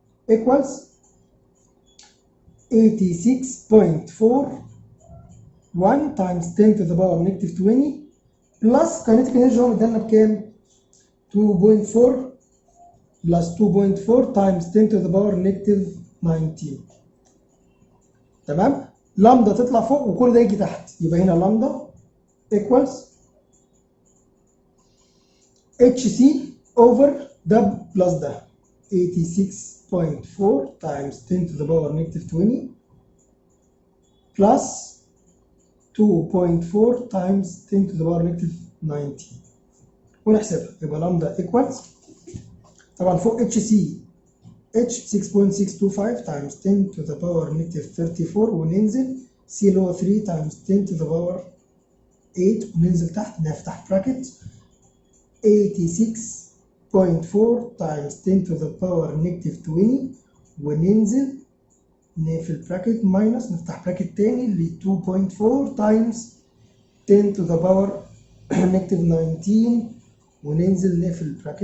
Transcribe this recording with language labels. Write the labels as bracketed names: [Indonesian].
[English] equals 86.41 times 10 to the power negative 20 plus kinetic energy [Arabic] هو مدينا بكام؟ [English] 2.4 plus 2.4 times 10 to the power negative 19. [Arabic] تمام؟ لامدا تطلع فوق وكل ده يجي تحت يبقى هنا لامدا equals HC over ده plus ده [English] 86.4 times 10 to the power negative 20 plus 2.4 times 10 to the power negative 19 [Arabic] ونحسبها. يبقى لامدا equals طبعا فوق اتش سي اتش [English] 6.625 times 10 to the power negative 34 [Arabic] وننزل سي اللي هو [English] 3 times 10 to the power 8 [Arabic] وننزل تحت نفتح براكت [English] 86.4 times 10 to the power negative 20 [Arabic] وننزل نقفل براكت ماينس نفتح براكت تاني ل [English] 2.4 times 10 to the power negative 19 [Arabic] وننزل نقفل البراكت.